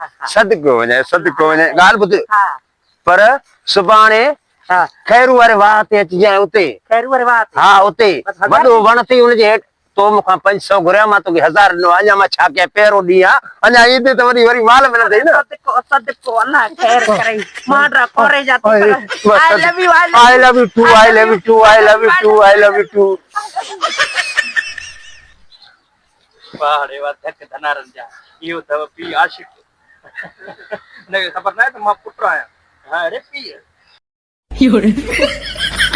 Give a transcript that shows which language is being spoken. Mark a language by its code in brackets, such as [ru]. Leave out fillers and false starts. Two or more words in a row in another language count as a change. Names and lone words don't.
[sd] सदको वञाए, सदको वञाए। ॻाल्हि ॿुध, पर सुभाणे खैरू वारे वाह ते अचिजांइ। उते हा, उते वॾो वण अथई, हुनजे हेठि। तो मूंखां 500 घुरिया, मां तोखे 1000 ॾिनो। अञा मां छा कयां, पहिरों ॾींहुं आहे, अञा ईंदे त वरी वरी माल मिलंदई न। [en] I love you too, I love you too, I love you too, I love you too. [sd] वाह रे वाह, धक धनारन जा। इहो अथव पीउ आशिक़। हिनखे ख़बर न आहे त मां पुटु आहियां। हा रे पीउ।